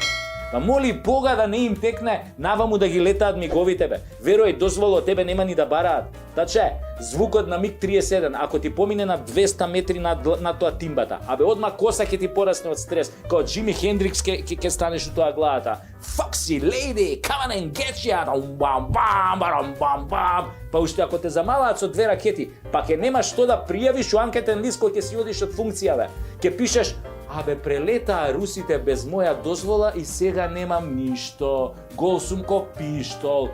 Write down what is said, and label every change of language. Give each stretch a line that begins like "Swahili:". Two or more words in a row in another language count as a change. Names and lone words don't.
Macedonian: Па моли Бога да не им текне наваму да ги летаат миговите, бе. Верој, дозволо од тебе нема ни да бараат. Таче, звукот на МиГ-31, ако ти помине на 200 метри на тоа тимбата, абе одма коса ќе ти порасне од стрес, као Джими Хендрикс ќе станеш у тоа главата.
English: Foxy lady, come on and get ya, бам бам бам бам бам.
Macedonian: Па уште ако те замалаат со 2 ракети, па ќе немаш што да пријавиш у анкетен лист кој ќе си одиш од функција, бе. Ќе пишеш: "Абе, прелетаа русите без моја дозвола и сега немам ништо. Гол сум ко пиштол."